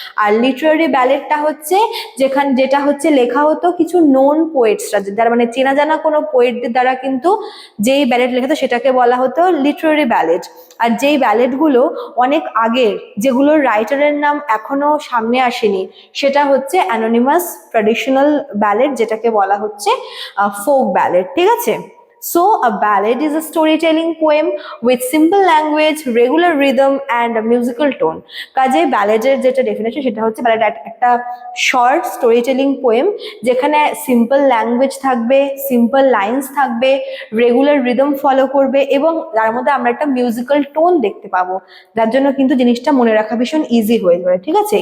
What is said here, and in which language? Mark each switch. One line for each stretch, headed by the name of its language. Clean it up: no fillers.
Bangla: আর Literary ব্যালেডটা হচ্ছে যেটা হচ্ছে লেখা হতো কিছু নোন পোয়েটসরা, যারা মানে চেনা জানা কোনো পোয়েটদের দ্বারা কিন্তু যেই ব্যালেড লেখা হতো সেটাকে বলা হতো লিটারারি ব্যালেড। আর যেই ব্যালেডগুলো অনেক আগের, যেগুলোর রাইটারের নাম এখনো সামনে আসেনি, সেটা হচ্ছে অ্যানোনিমাস ট্র্যাডিশনাল ব্যালেড, যেটাকে বলা হচ্ছে ফোক ব্যালেড, ঠিক আছে।
English: So, a ballad is a storytelling poem with simple language, regular rhythm and a musical tone.
Bangla: কাজে ব্যালেডের যেটা ডেফিনেশন সেটা হচ্ছে, ব্যালেড একটা শর্ট স্টোরি টেলিং পোয়েম যেখানে সিম্পল ল্যাঙ্গুয়েজ থাকবে, সিম্পল লাইন্স থাকবে, রেগুলার রিদম ফলো করবে এবং তার মধ্যে আমরা একটা মিউজিক্যাল টোন দেখতে পাবো, যার জন্য কিন্তু জিনিসটা মনে রাখা ভীষণ ইজি হয়ে যাবে, ঠিক আছে।